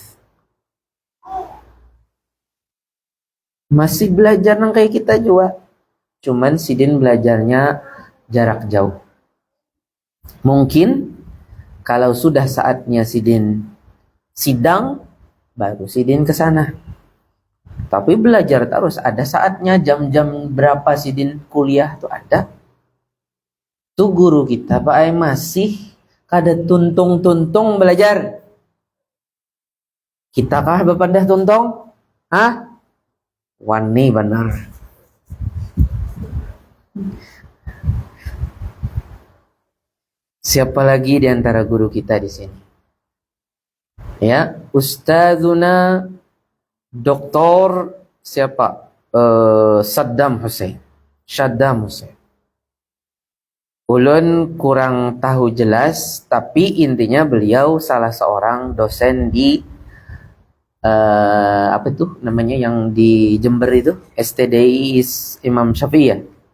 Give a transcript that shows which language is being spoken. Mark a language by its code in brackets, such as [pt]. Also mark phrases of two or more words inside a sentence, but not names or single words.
[bjn] Masih belajar nang kayak kita juga, cuman Sidin belajarnya jarak jauh. [id] Mungkin kalau sudah saatnya Sidin sidang, baru Sidin ke sana. Tapi belajar terus, ada saatnya jam-jam berapa Sidin kuliah tuh ada. [bjn] Tuh guru kita Pak Ai masih kada tuntung-tuntung belajar. Kita kah bepandah tuntung? Hah? Wani benar. [id] Siapa lagi di antara guru kita di sini? Ya, Ustazuna Doktor siapa? Saddam Hussein. Ulun kurang tahu jelas, tapi intinya beliau salah seorang dosen di apa itu namanya yang di Jember itu, STDI Imam Syafi'i ya.